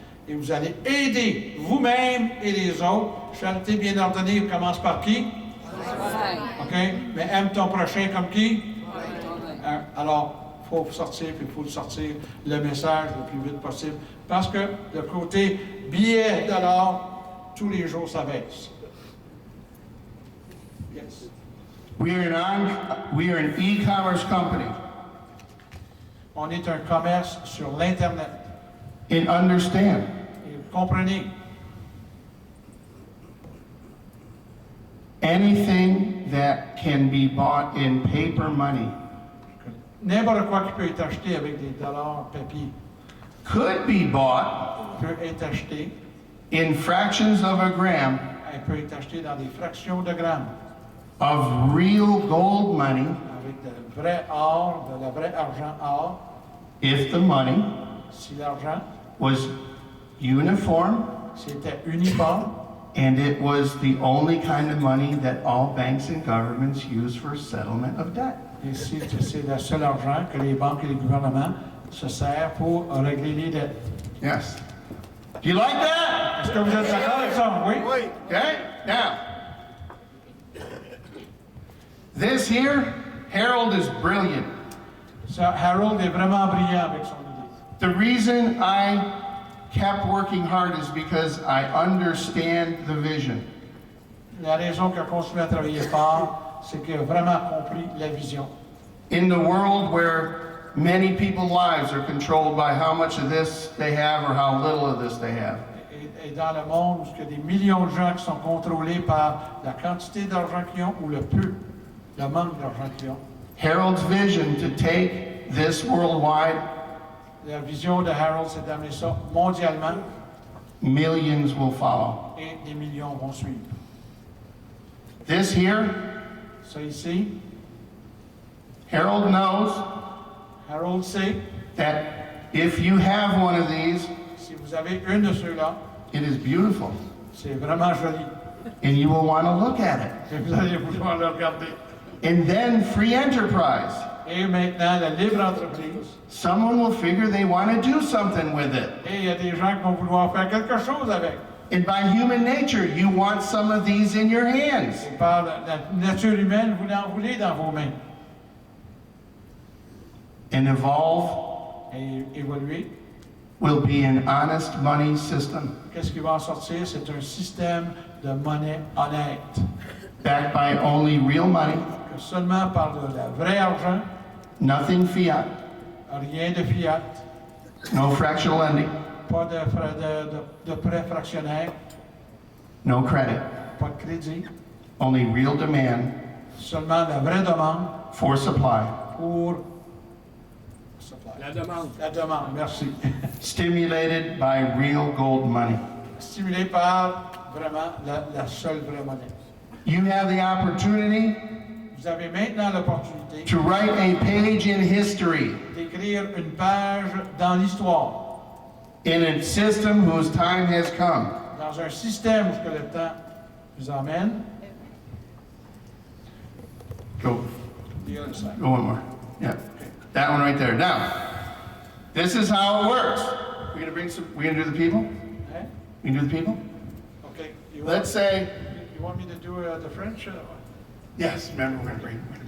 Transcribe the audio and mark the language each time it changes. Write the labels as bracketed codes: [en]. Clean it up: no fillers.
[fr] Et vous allez aider vous-même et les autres. Charité bien ordonnée commence par qui? OK? Mais aime ton prochain comme qui? Alors, il faut sortir, puis il faut sortir le message le plus vite possible. Parce que le côté billet de l'or, tous les jours, ça baisse. [en] Yes. We are an e-commerce company. [fr] On est un commerce sur l'Internet. [en] And understand, [fr] Et vous comprenez, [en] anything that can be bought in paper money [fr] n'importe quoi qui peut être acheté avec des dollars papier [en] could be bought [fr] peut être acheté, [en] in fractions of a gram [fr] elle peut être acheté dans des fractions de grammes [en] of real gold money [fr] avec de vrai or, de la vraie argent or, [en] if the money [fr] si l'argent [en] was uniform [fr] c'était uniforme [en] and it was the only kind of money that all banks and governments use for settlement of debt. [fr] et si c'est le seul argent que les banques et les gouvernements se servent pour régler les dettes. [en] Yes. Do you like that? [fr] Est-ce que vous êtes d'accord avec ça? Oui? Oui. [en] Okay, now, this here, Harold is brilliant. [fr] Ça, Harold est vraiment brillant avec son idée. [en] The reason I kept working hard is because I understand the vision. [fr] La raison qu'il a continué à travailler fort, c'est qu'il a vraiment compris la vision. [en] In the world where many people's lives are controlled by how much of this they have or how little of this they have, [fr] Et dans le monde où il y a des millions de gens qui sont contrôlés par la quantité d'argent qu'ils ont ou le peu, le manque d'argent qu'ils ont, [en] Harold's vision to take this worldwide, [fr] la vision de Harold, c'est d'amener ça mondialement [en] millions will follow. [fr] et des millions vont suivre. [en] This here, [fr] Ça ici, [en] Harold knows [fr] Harold sait, [en] that if you have one of these, [fr] si vous avez une de ceux-là, [en] it is beautiful [fr] c'est vraiment joli. [en] and you will want to look at it. [fr] Et vous allez vouloir le regarder. [en] And then free enterprise. [fr] Et maintenant, la libre entreprise. [en] Someone will figure they want to do something with it. [fr] Et il y a des gens qui vont vouloir faire quelque chose avec. [en] And by human nature, you want some of these in your hands. [fr] Et par la nature humaine, vous en voulez dans vos mains. [en] And evolve [fr] Et évoluer. [en] will be an honest money system, [fr] Qu'est-ce qui va en sortir? C'est un système de monnaie honnête. [en] backed by only real money, [fr] Que seulement par de la vraie argent, [en] nothing fiat, [fr] rien de fiat, [en] no fractional lending, [fr] pas de prêts fractionnaires, [en] no credit, [fr] pas de crédit, [en] only real demand [fr] seulement la vraie demande [en] for supply, [fr] pour La demande. la demande. Merci. [en] stimulated by real gold money. [fr] Stimulé par vraiment la seule vraie monnaie. [en] You have the opportunity [fr] Vous avez maintenant l'opportunité [en] to write a page in history [fr] d'écrire une page dans l'histoire, [en] in a system whose time has come. [fr] dans un système où ce que le temps vous emmène. [en] Go, The other side. go one more. Yeah, that one right there. Now, this is how it works. We're gonna do the people? [fr] Hein? [en] We can do the people? Okay. You Let's say, want me to do the French? yes, remember, we're gonna bring.